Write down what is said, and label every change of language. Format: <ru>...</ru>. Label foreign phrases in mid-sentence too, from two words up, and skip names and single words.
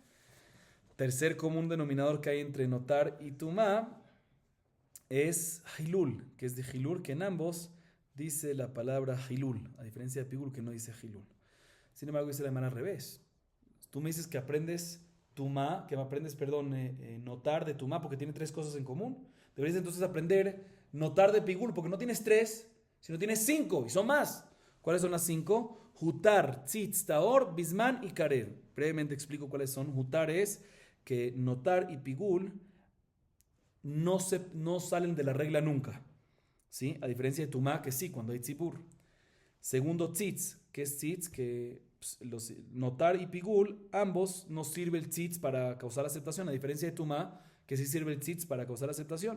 <es>Tercer común denominador que hay entre notar y tumá es hilul, que es de hilul, que en ambos dice la palabra hilul, a diferencia de pigul que no dice hilul. Sin embargo, dice la manera al revés. Tú me dices que aprendes tumá, notar de tumá porque tiene tres cosas en común. Deberías entonces aprender notar de pigul porque no tienes tres, sino tienes cinco y son más. ¿Cuáles son las 5?</es> <he>הותר ציץ טהור בזמן וקרב.</he> <es>Brevemente explico cuáles son. Hutar es que notar y pigul no salen de la regla nunca, ¿sí? A diferencia de tumá, que sí, cuando hay tzipur. Segundo, tzitz, que es tzitz, que notar y pigul, ambos no sirve el tzitz para causar aceptación, a diferencia de tumá, que sí sirve el tzitz para causar aceptación.</es>